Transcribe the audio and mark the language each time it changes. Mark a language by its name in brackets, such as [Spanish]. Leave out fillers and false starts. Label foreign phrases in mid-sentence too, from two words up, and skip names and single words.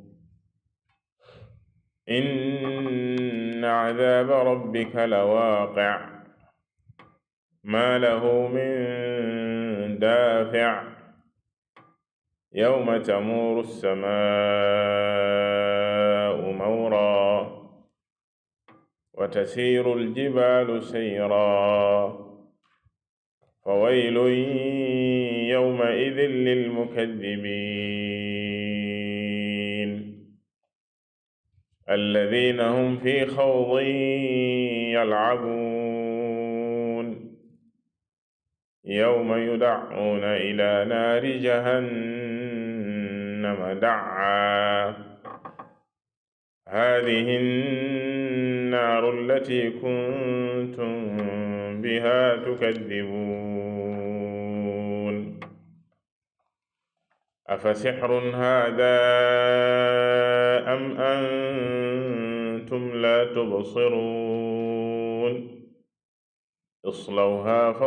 [Arabic] إن عذاب ربك لواقع ما له من دافع يوم تمور السماء مورا وتسير الجبال سيرا فويل يومئذ للمكذبين الذين هم في خوض يلعبون يوم يدعون إلى نار جهنم دعا هذه النار التي كنتم بها تكذبون أفسحر هذا أم أنتم لا تبصرون اصلوها